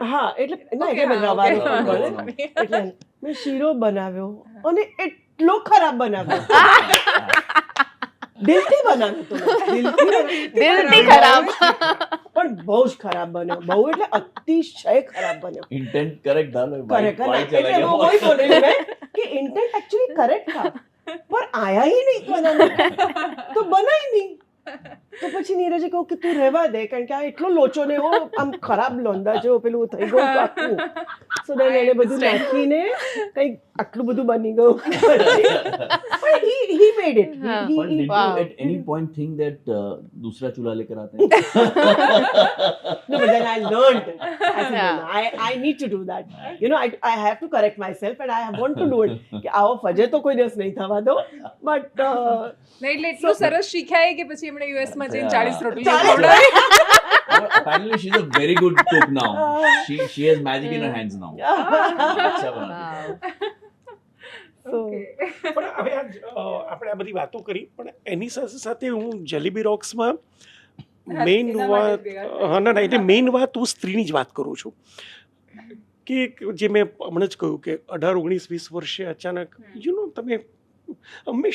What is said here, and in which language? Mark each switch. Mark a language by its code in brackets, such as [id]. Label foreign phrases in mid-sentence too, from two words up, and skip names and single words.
[gu] હા, એટલે ના, [en] Okay, [gu] એટલે હા, રવાનો [en] okay. [gu] પણ બને. [en] Sorry. [gu] એટલે મેં શીરો બનાવ્યો અને એટલો ખરાબ બનાવ્યો. દિલથી બનાવ્યો તો મેં. દિલથી ખરાબ. પણ બહુ જ ખરાબ બન્યો. બહુ એટલે અતિશય ખરાબ બન્યો. [en] intent correct [hi] था लो करेक्ट है ना? वाइट चला [gu] એટલે [hi] गया वो वही बोल रही हूँ मैं कि [en] intent actually correct [hi] था पर आया ही नहीं बनाने तो बना ही नहीं. [gu] તો પછી નીરજે કહ્યું કે તું રહેવા દે કારણ કે આ એટલો લોચો ને એવો આમ ખરાબ લોંદા જેવો પેલું થઈ ગયું હતું આખું. [en] so then [gu] એને બધું નાખીને કંઈક આટલું બધું બની ગયું. [en] પણ he made it. [gu] હા. [en] But did you Wow. at any point think that [hi] दूसरा चूल्हा लेकर आते हैं? [en] No, but then I learned. I said, no, Yeah. no, I need to do that. You know, I have to correct myself and I want to do it. [gu] કે આવો ફજે તો કોઈ દિવસ નહીં થવા દો. But નહીં, એટલે એટલું સરસ શીખ્યા કે પછી એમણે US માં જઈને 40 રોટલી 40 ખવડાવી. [en] But apparently she's a very good cook now. She has magic in her hands now. [hi] अच्छा बना. [en] Wow. so, [gu] પણ હવે આપણે આ બધી વાતો કરી પણ એની સાથે સાથે હું જલેબી રોક્સમાં મેઇન એના વાત માટે જ ભેગા હા ના એટલે મેઇન વાત હું સ્ત્રીની જ વાત કરું છું કે જે મેં હમણાં જ કહ્યું કે 18-19-20 વર્ષે અચાનક તમે હંમેશા